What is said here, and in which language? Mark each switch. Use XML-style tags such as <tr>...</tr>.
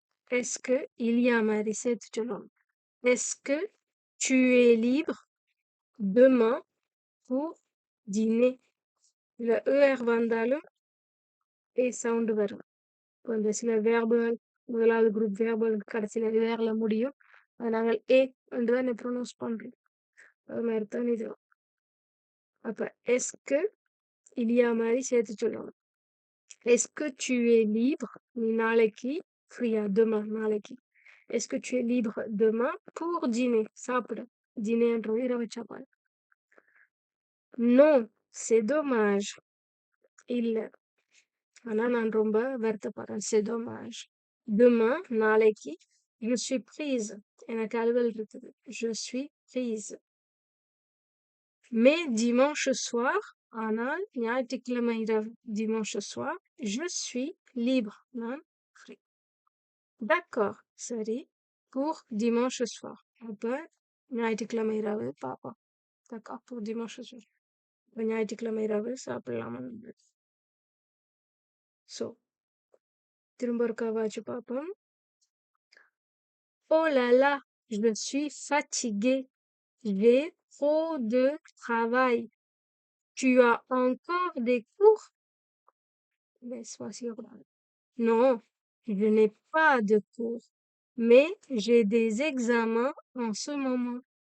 <fr>Est-ce que il y a</fr> <ta>மாதிரி சேர்த்து சொல்லணும்.</ta> <fr>Est-ce que tu es libre demain pour dîner?</fr> <ta>இதுல ER வந்தாலும் A சவுண்ட் வரும். இப்போ இந்த சில வேர்புகள் முதலாவது குரூப் வேர்புகள் கடைசியில வேர்ல முடியும். அதை நாங்கள் ஏ என்று தான் ப்ரொனவுன்ஸ் பண்றோம். அது மாதிரி தான் இது. அப்ப எஸ்க்கு இலியா மாதிரி சேர்த்து சொல்லணும். எஸ்க்கு</ta> <fr>tu es libre?</fr> <ta>நீ நாளைக்கு ஃப்ரீயா?</ta> <fr>demain</fr> <ta>நாளைக்கு.</ta> <fr>Est-ce que tu es libre demain pour dîner?</fr> <ta>சாப்பிட. dînerன்றது இரவு சாப்பாடு.</ta> <fr>Non, c'est dommage.</fr> <ta>இல்ல, ஆனா நான் ரொம்ப வருத்தப்படுறேன்.</ta> <fr>C'est dommage. Demain</fr> <ta>நாளைக்கு</ta> <fr>je suis prise.</fr> <ta>எனக்கு அலுவல் இருக்குது.</ta> <fr>Je suis prise. Mais dimanche soir,</fr> <ta>ஆனால் ஞாயிற்றுக்கிழமை இரவு.</ta> <fr>Dimanche soir, je suis libre.</fr> <ta>நான் free.</ta> <fr>D'accord,</fr> <ta>சரி.</ta> <fr>Pour dimanche soir.</fr> <ta>அப்ப ஞாயிற்றுக்கிழமை இரவு பார்ப்போம்.</ta> <fr>D'accord, pour dimanche soir.</fr> <ta>அப்ப ஞாயிற்றுக்கிழமை இரவு சாப்பிடலாம். So, திரும்ப ஒருக்கா வாச்சு பார்ப்போம்.</ta> <fr>Oh là là, je suis fatiguée. J'ai trop de travail. Tu as encore des cours? Laisse-moi sur là. Non, je n'ai pas de cours, mais j'ai des examens en ce moment.</fr>